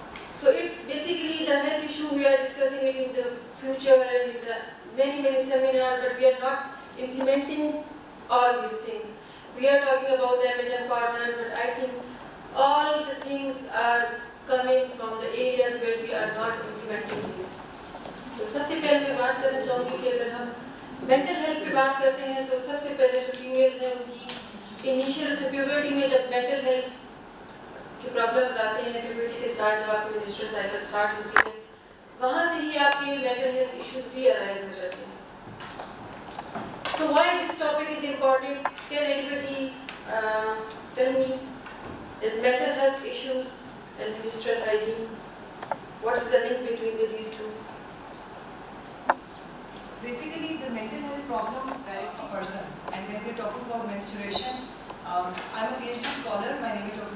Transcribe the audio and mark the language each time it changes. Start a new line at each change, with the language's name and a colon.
English: So it's basically the health issue. We are discussing it in the future and in the many seminars, but we are not implementing all these things. We are talking about the MHM corners, but I think all the things are coming from the areas where we are not implementing these.
Hindi: तो सबसे पहले मैं बात करना चाहूँगी कि अगर हम मेंटल हेल्थ पे बात करते हैं तो सबसे पहले जो फीमेल्स हैं उनकी इनिशियल उसमें प्यूबर्टी में जब मेंटल हेल्थ के प्रॉब्लम्स आते हैं, प्यूबर्टी के साथ जब आपकी मेंस्ट्रुअल साइकिल स्टार्ट होती है, वहाँ से ही आपके मेंटल हेल्थ इश्यूज भी अराइज हो जाते हैं.
English: So why this topic is important? Can anybody tell me that mental health issues and menstrual hygiene, what is the link between these two? Basically, the mental health problem varies per person. And when we're talking about menstruation, I'm a PhD scholar. My name is Dr.